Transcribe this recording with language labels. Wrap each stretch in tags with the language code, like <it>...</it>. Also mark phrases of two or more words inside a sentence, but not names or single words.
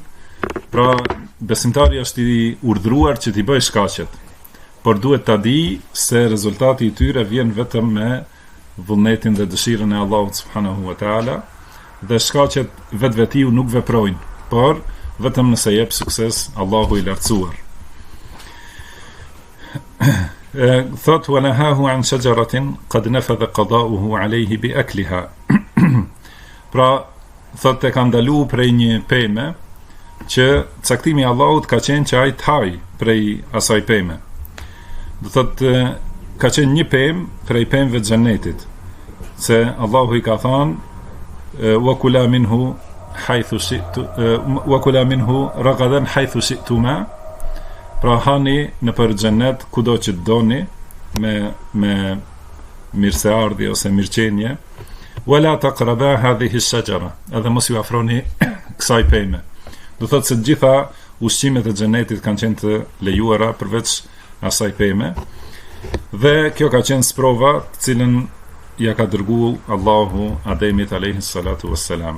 <sq>Pra besimtari është i urdhëruar që t'i bëjë shkaqet, por duhet ta di se rezultati i tyre vjen vetëm me vullnetin dhe dëshirën e Allahut</sq> <ar>سبحانه وتعالى,</ar> <sq>dhe shkaqet vetvetiu nuk veprojnë, por vetëm nëse jep sukses Allahu i lartësuar.</sq> <ar>Thot ونهاه عن شجرة قد نفذ قضاؤه عليه بأكلها.</ar> <sq>Pra thot e ka ndaluar prej një peme që caktimi i Allahut ka qenë që ai të haj prej asaj peme. Do thot ka qenë një pemë prej pemëve të xhenetit, se Allahu i ka thënë</sq> <ar>وَكُلَا مِنْهُ حَيْثُ شِئْتُ وَكُلَا مِنْهُ رَغَدًا حَيْثُ شِئْتُمَا.</ar> <sq>Pra hani në për xhennet kudo që të doni me mirëseardhje ose mirëqenie.</sq> <ar>وَلَا تَقْرَبَا هَذِهِ الشَّجَرَةَ.</ar> <sq>Edhe mos ju afroni kësaj peme. Do thotë se të gjitha ushqimet e xhenetit kanë qenë të lejuara përveç asaj peme. Dhe kjo ka qenë sprova të cilën ja ka dërguar Allahu Ademit</sq> <ar>عليه الصلاة والسلام.</ar>